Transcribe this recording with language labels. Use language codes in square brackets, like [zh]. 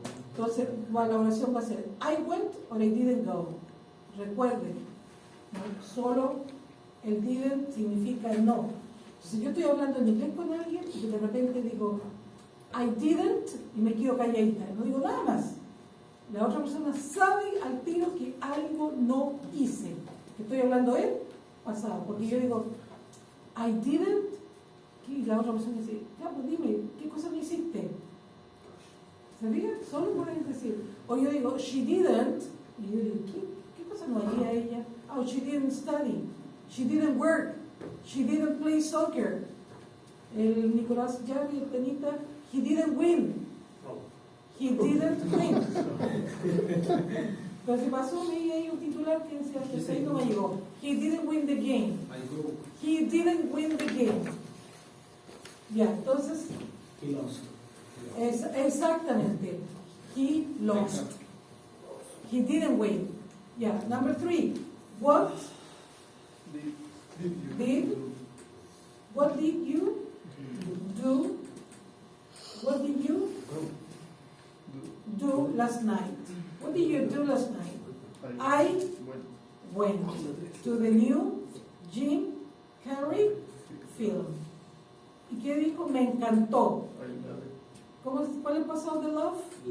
[es] Entonces la oración va a ser [en] I went or I didn't go. [es] Recuerden, ¿no? Solo el didn't significa no. Si yo estoy hablando en inglés con alguien y de repente digo [en] I didn't [es] y me quedo calladita, no digo nada más. La otra persona sabe al tiro que algo no hice. Que estoy hablando en pasado, porque yo digo [en] I didn't [es] y la otra persona dice, ya pues dime, ¿qué cosa no hiciste? ¿Se fija? Solo pueden decir. O yo digo, [en] she didn't, [es] y yo digo, ¿qué cosa no haría ella? [en] Oh, she didn't study, she didn't work, she didn't play soccer. [es] El Nicolás Jarry, el tenista, [en] he didn't win. He didn't win. [es] Pero se pasó, me hay un titular que decía, que ahí no me llegó. [en] He didn't win the game. He didn't win the game. [es] Ya, entonces, [en] He lost. [es] exactamente. [en] He lost. He didn't win. Yeah, number 3. What did you do? What did you do last night? What did you do last night? I went to the new Jim Carrey film. [es] ¿Y qué dijo? Me encantó. ¿Cuál es el pasado de love?